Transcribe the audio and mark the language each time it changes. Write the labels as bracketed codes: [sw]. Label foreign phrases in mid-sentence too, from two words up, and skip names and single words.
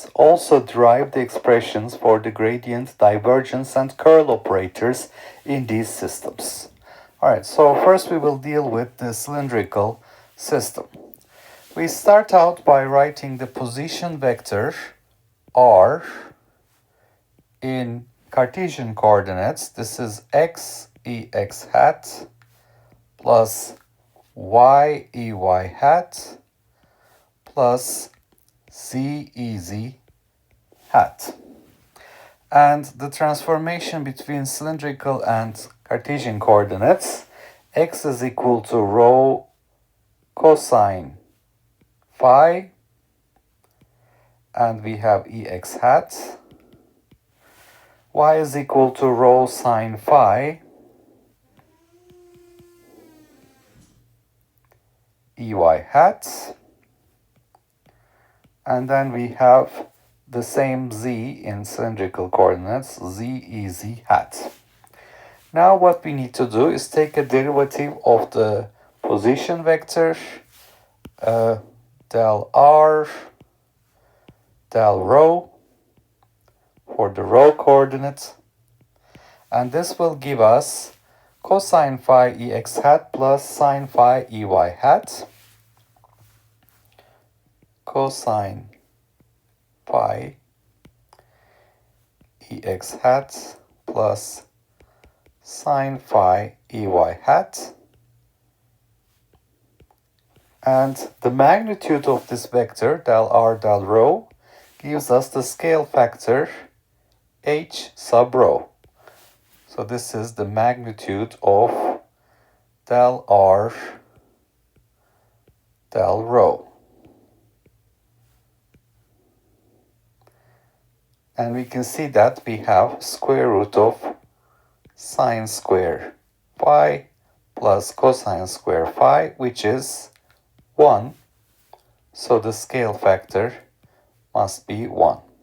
[en] Also derive the expressions for the gradient, divergence, and curl operators in these systems. Alright, so first we will deal with the cylindrical system. We start out by writing the position vector r in Cartesian coordinates. This is x ex hat plus y ey hat plus z ez hat. And the transformation between cylindrical and Cartesian coordinates, x is equal to rho cosine phi, and we have ex hat. Y is equal to rho sine phi, ey hat, and then we have the same z in cylindrical coordinates, z ez hat. Now what we need to do is take a derivative of the position vector, del r, del rho, for the rho coordinate, and this will give us cosine phi ex hat plus sine phi ey hat. Cosine phi ex hat plus sine phi ey hat. And the magnitude of this vector, del r del rho, gives us the scale factor h sub rho. So this is the magnitude of del r del rho. And we can see that we have square root of sine square phi plus cosine square phi, which is 1. So the scale factor must be 1.